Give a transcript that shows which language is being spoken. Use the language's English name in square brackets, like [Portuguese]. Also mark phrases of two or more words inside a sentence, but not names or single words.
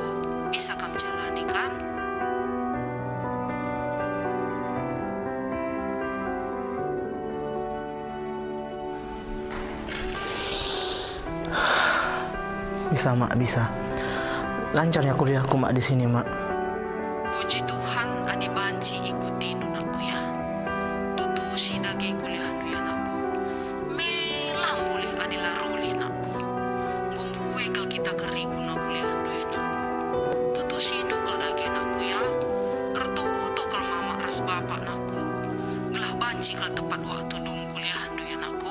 [Indonesian] Bisa kamu jalani kan? Bisa, Mak, bisa. Lancarnya kuliahku, Mak, di sini, Mak. [Batak Karo] Puji Tuhan adi banci ikuti nunakku ya. Tutusi dagi kuliah nu ya nakku. Melah mulih adilah ruli nakku. Gombu wekel kita keriku na kuliah nu ya nakku. Tutusi nukel dagi nakku ya. Ertoto kal mama ras bapak nakku. Gelah banci kal tepat waktu dong kuliah nu ya nakku.